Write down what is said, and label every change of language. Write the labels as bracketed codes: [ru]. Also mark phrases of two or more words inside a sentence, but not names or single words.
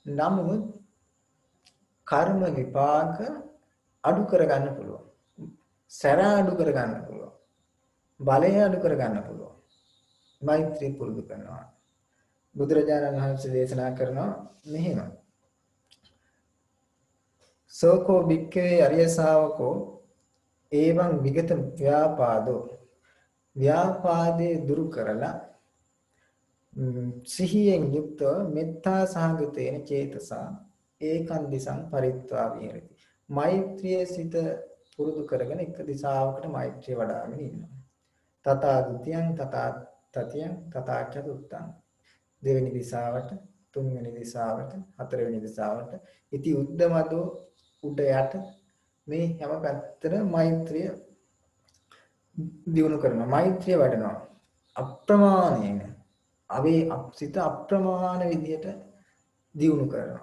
[si] නමුත් කර්ම විපාක අඩු කරගන්න පුළුවන්. සැර අඩු කරගන්න පුළුවන්. බලය අඩු කරගන්න පුළුවන්. මෛත්‍රී පුරුදු කරනවා. බුදුරජාණන් වහන්සේ දේශනා කරනවා මෙහෙම. [pi] සෝකෝ භික්ඛවේ අරිය ශාවකෝ එවං විගත ව්‍යාපාදෝ ව්‍යාපාදේ [si] දුරු කරලා සිහියෙන් යුක්තව [pi] මෙත්තා සහගතේන චේතසා ඒකන් දිසං පරිත්වා විහෙරති. [si] මෛත්‍රිය සිත පුරුදු කරගෙන එක දිශාවකට මෛත්‍රිය වඩාගෙන ඉන්නවා. [pi] තථා ဒ ුතියං තථා තතියං තථා චතුත්තං. [si] දෙවෙනි දිශාවට, තුන්වෙනි දිශාවට, හතරවෙනි දිශාවට [pi] ඉති උද්දමදෝ [si] උඩ යට මේ හැම පැත්තටම මෛත්‍රිය දියුණු කරනවා. මෛත්‍රිය වඩනවා. අප්‍රමාණයෙන් අවේ සිත අප්‍රමාණ විදියට දියුණු කරනවා.